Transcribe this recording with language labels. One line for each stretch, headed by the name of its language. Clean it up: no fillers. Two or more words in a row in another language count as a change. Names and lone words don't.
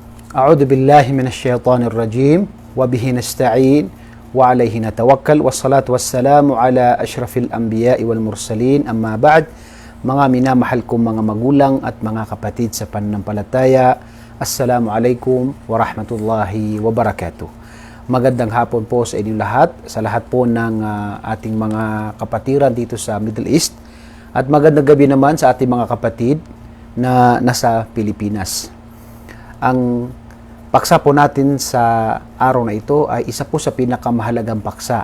Arabic: أعوذ بالله من الشيطان الرجيم وبه نستعين وعليه نتوكل والصلاة والسلام على أشرف الأنبياء والمرسلين أما بعد.
Filipino: Mga minamahal kong mga magulang at mga kapatid sa pananampalataya,
Arabic: السلام عليكم ورحمة الله وبركاته.
Filipino: Magandang hapon po sa inyo lahat, sa lahat po ng ating mga kapatiran dito sa Middle East, at magandang gabi naman sa ating mga kapatid na nasa Pilipinas. Ang paksa po natin sa araw na ito ay isa po sa pinakamahalagang paksa.